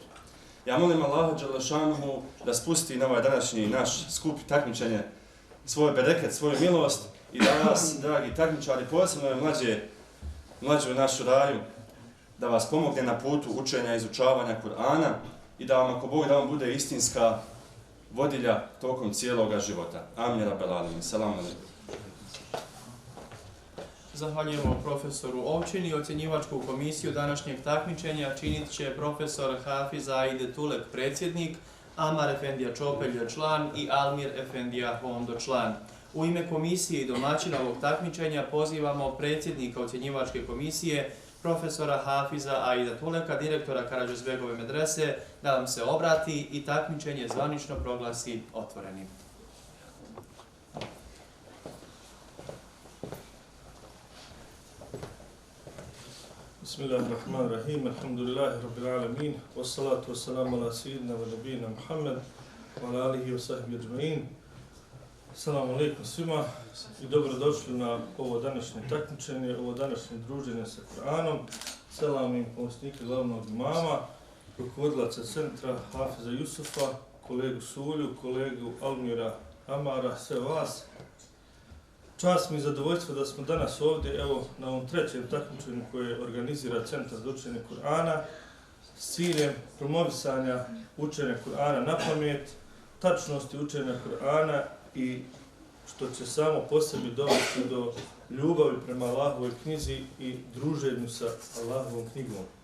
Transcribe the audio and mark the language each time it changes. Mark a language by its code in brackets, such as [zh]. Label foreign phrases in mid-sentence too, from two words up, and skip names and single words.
[bs] Ja molim Allaha dželešanuhu da spusti na ovaj današnji naš skup takmičenje svoj bereket, svoju milost i da vas, dragi takmičari, posebno mlađu našu raju, da vas pomogne na putu učenja i izučavanja Kur'ana i da vam, ako Bog da vam bude istinska vodilja tokom cijeloga života. [ar] آمين رب العالمين. سلام عليكم. [bs] Zahvaljujemo profesoru Ovčini. Ocjenjivačku komisiju današnjeg takmičenja činit će profesor Hafiz Aide Tulek, predsjednik, Amar Efendija Čopelj član i Almir Efendija Hondo član. U ime komisije i domaćina ovog takmičenja pozivamo predsjednika ocjenjivačke komisije, profesora Hafiza Aida Tuleka, direktora Karađozbegove medrese, da vam se obrati i takmičenje zvanično proglasi otvorenim. [ar] بسم الله الرحمن الرحيم، الحمد لله رب العالمين، والصلاة والسلام على سيدنا ونبينا محمد، وعلى آله وصحبه أجمعين. السلام عليكم [bs] svima i dobrodošli na ovo današnje takmičenje, ovo današnje druženje sa Kur'anom. Selam im pomoćnika glavnog imama, rukovodilaca centra Hafiza Jusufa, kolegu Sulju, kolegu Almira Amara, sve vas. Čast mi i zadovoljstvo da smo danas ovdje, evo, na ovom trećem takmičenju koje organizira Centar za učenje Kur'ana s ciljem promovisanja učenja Kur'ana na pamet, tačnosti učenja Kur'ana i što će samo po sebi dovesti do ljubavi prema Allahovoj knjizi i druženju sa Allahovom knjigom.